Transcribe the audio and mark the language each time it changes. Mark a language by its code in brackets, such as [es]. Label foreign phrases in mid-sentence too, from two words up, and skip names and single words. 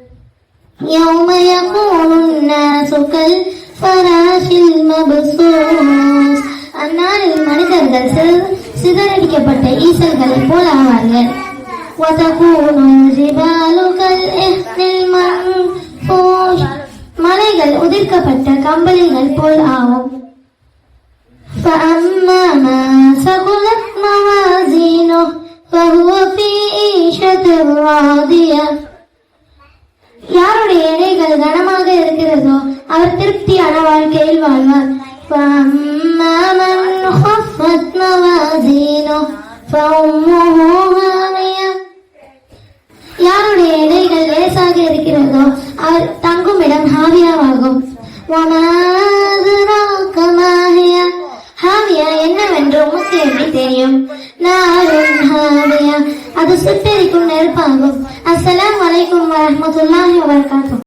[ta] அந்நாளில் மனிதர்கள் சிதறடிக்கப்பட்ட ஈசல்களை போல் ஆவார்கள். மலைகள் உதிர்க்கப்பட்ட கம்பளிகள் போல் ஆகும். [ar] فأما من ثقلت موازينه فهو في عيشة راضية. [ta] யாருடைய எடைகள் கனமாக இருக்கிறதோ அவர் திருப்தியான வாழ்க்கையில் வாழ்வார். [ar] فأما من خفت موازينه فأمه هاوية. [ta] யாருடைய எடைகள் லேசாக இருக்கிறதோ அவர் தங்கும் இடம் ஹாவியாவாகும். [ar] وما أدراك ما هي. [ta] ஹாவியா என்னவென்று உமக்கு எப்படி தெரியும்? [ar] نار حامية [ta] அது சுட்டெரிக்கும் நெருப்பாகும். [ar] السلام عليكم ورحمة الله وبركاته.